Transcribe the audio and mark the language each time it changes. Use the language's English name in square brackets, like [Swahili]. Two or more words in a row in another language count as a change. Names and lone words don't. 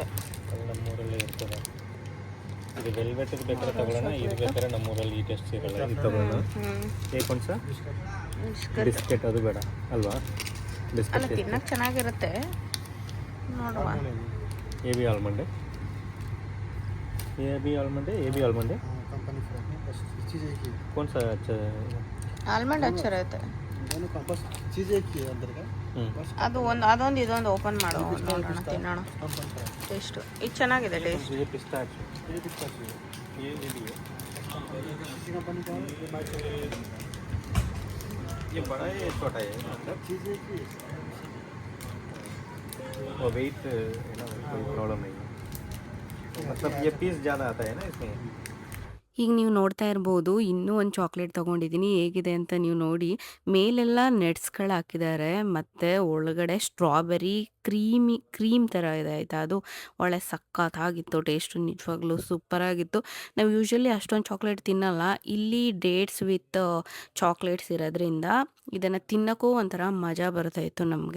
[Kannada] ನಮ್ಮೂರಲ್ಲೇ ಇರ್ತದೆ. ಇದು ವೆಲ್ವೆಟ್ ಬೇಕಾದ್ರೆ ತಗೊಳ್ಳೋಣ, ಇದು ಬೇಕಾದ್ರೆ ನಮ್ಮೂರಲ್ಲಿ ಈ ಟೆಸ್ಟ್ ಇರಲ್ಲ, ಇದು ತಗೊಳ್ಳೋಣ. ಏಕೊಂಡ್ಸ ಬಿಸ್ಕೆಟ್ ಅದು ಬೇಡ ಅಲ್ವಾ? ಅಲ್ಲ, ತಿನ್ನಕ್ಕೆ ಚೆನ್ನಾಗಿರುತ್ತೆ, ನೋಡುವ. ಎ ಬಿ ಆಲ್ಮಂಡೆ [Hindi] कौन सा अच्छा है? ಆಲ್ಮಂಡ್ अच्छा रहता है. [Kannada] ಅದು ಅದೊಂದು ಇದೊಂದು ಓಪನ್ ಮಾಡೋ, ನೋಡೋಣ, ತಿನ್ನೋಣ. ಟೇಸ್ಟು ಇದು ಚೆನ್ನಾಗಿದೆ ಟೇಸ್ಟ್. [Hindi] ये पिस्ताचियो, ये लिए ये बड़ा है, ये छोटा है, मतलब वो वेट है ना, कोई प्रॉब्लम नहीं है, मतलब ये पीस ज़्यादा आता है ना इसमें. [Kannada] ಈಗ ನೀವು ನೋಡ್ತಾ ಇರ್ಬೋದು, ಇನ್ನೂ ಒಂದು ಚಾಕ್ಲೇಟ್ ತೊಗೊಂಡಿದ್ದೀನಿ, ಹೇಗಿದೆ ಅಂತ ನೀವು ನೋಡಿ. ಮೇಲೆಲ್ಲ ನಟ್ಸ್ಗಳು ಹಾಕಿದ್ದಾರೆ, ಮತ್ತು ಒಳಗಡೆ ಸ್ಟ್ರಾಬೆರಿ ಕ್ರೀಮ್ ಥರ ಇದೆ ಆಯಿತಾ. ಅದು ಒಳ್ಳೆ ಸಖತ್ತಾಗಿತ್ತು, ಟೇಸ್ಟು ನಿಜವಾಗ್ಲೂ ಸೂಪರಾಗಿತ್ತು. ನಾವು ಯೂಶ್ವಲಿ ಅಷ್ಟೊಂದು ಚಾಕ್ಲೇಟ್ ತಿನ್ನಲ್ಲ, ಇಲ್ಲಿ [English] dates with chocolates [Kannada] ಇರೋದ್ರಿಂದ ಇದನ್ನು ತಿನ್ನೋಕ್ಕೂ ಒಂಥರ ಮಜಾ ಬರ್ತಾಯಿತ್ತು ನಮಗೆ.